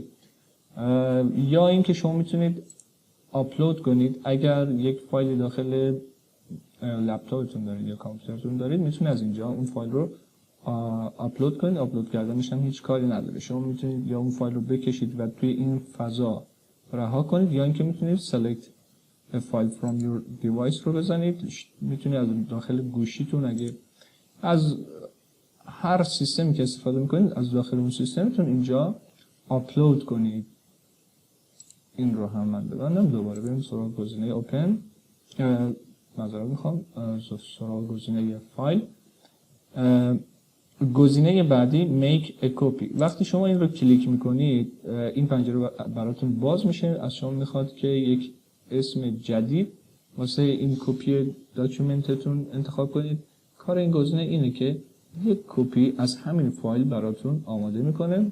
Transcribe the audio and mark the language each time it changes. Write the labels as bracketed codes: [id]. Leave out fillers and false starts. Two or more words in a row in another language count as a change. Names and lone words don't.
[fa] یا اینکه شما میتونید آپلود کنید. اگر یک فایلی داخل لپتاپتون دارید یا کامپیوترتون دارید میتونید از اینجا اون فایل رو آپلود کنید. آپلود کردنش هم هیچ کاری نداره. شما میتونید یا اون فایل رو بکشید و توی این فضا رها کنید یا اینکه میتونید [en] select a file from your device [fa] رو بزنید. میتونید از داخل گوشیتون اگه از هر سیستمی که استفاده میکنید از داخل اون سیستمتون اینجا آپلود کنید. این رو هم من ببندم. دوباره بریم سراغ گزینه اوپن. معذرت میخوام سراغ گزینه فایل. گزینه بعدی [en] make a copy. [fa] وقتی شما این رو کلیک میکنید این پنجره براتون باز میشه. از شما میخواد که یک اسم جدید واسه این کپی داکیومنتتون انتخاب کنید. کار این گزینه اینه که یک کپی از همین فایل براتون آماده میکنه.